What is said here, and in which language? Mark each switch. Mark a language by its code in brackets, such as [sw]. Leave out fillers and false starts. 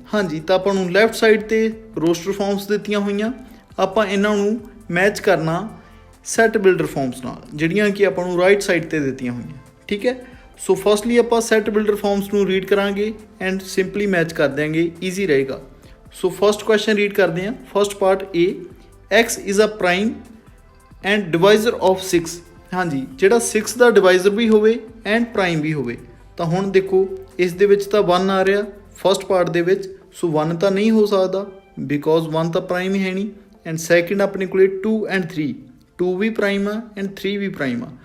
[pa] ਹਾਂਜੀ, ਤਾਂ ਆਪਾਂ ਨੂੰ ਲੈਫਟ ਸਾਈਡ ਤੇ ਰੋਸਟਰ ਫਾਰਮਸ ਦਿੱਤੀਆਂ ਹੋਈਆਂ, ਆਪਾਂ ਇਹਨਾਂ ਨੂੰ ਮੈਚ ਕਰਨਾ ਸੈੱਟ ਬਿਲਡਰ ਫਾਰਮਸ ਨਾਲ, ਜਿਹੜੀਆਂ ਕਿ ਆਪਾਂ ਨੂੰ ਰਾਈਟ ਸਾਈਡ ਤੇ ਦਿੱਤੀਆਂ ਹੋਈਆਂ। ਠੀਕ ਹੈ, ਸੋ ਫਸਟਲੀ ਆਪਾਂ ਸੈੱਟ ਬਿਲਡਰ ਫਾਰਮਸ ਨੂੰ ਰੀਡ ਕਰਾਂਗੇ ਐਂਡ ਸਿੰਪਲੀ ਮੈਚ ਕਰ ਦਿਆਂਗੇ, ਈਜ਼ੀ ਰਹੇਗਾ। ਸੋ ਫਸਟ ਕੁਐਸਚਨ ਰੀਡ ਕਰਦੇ ਹਾਂ। [en] First part A, X is a prime and divisor of 6। [pa] ਹਾਂਜੀ, ਜਿਹੜਾ 6 ਦਾ ਡਿਵਾਈਜ਼ਰ ਵੀ ਹੋਵੇ ਐਂਡ ਪ੍ਰਾਈਮ ਵੀ ਹੋਵੇ। ਤਾਂ ਹੁਣ ਦੇਖੋ ਇਸ ਦੇ ਵਿੱਚ ਤਾਂ 1 ਆ ਰਿਹਾ ਫਸਟ ਪਾਰਟ ਦੇ ਵਿੱਚ, ਸੋ 1 ਤਾਂ ਨਹੀਂ ਹੋ ਸਕਦਾ ਬਿਕੋਜ਼ 1 ਤਾਂ ਪ੍ਰਾਈਮ ਹੀ ਹੈ ਨਹੀਂ। ਐਂਡ ਸੈਕਿੰਡ ਆਪਣੇ ਕੋਲੇ 2 ਐਂਡ 3, 2 ਵੀ ਪ੍ਰਾਈਮ ਆ ਐਂਡ 3 ਵੀ ਪ੍ਰਾਈਮ ਆ।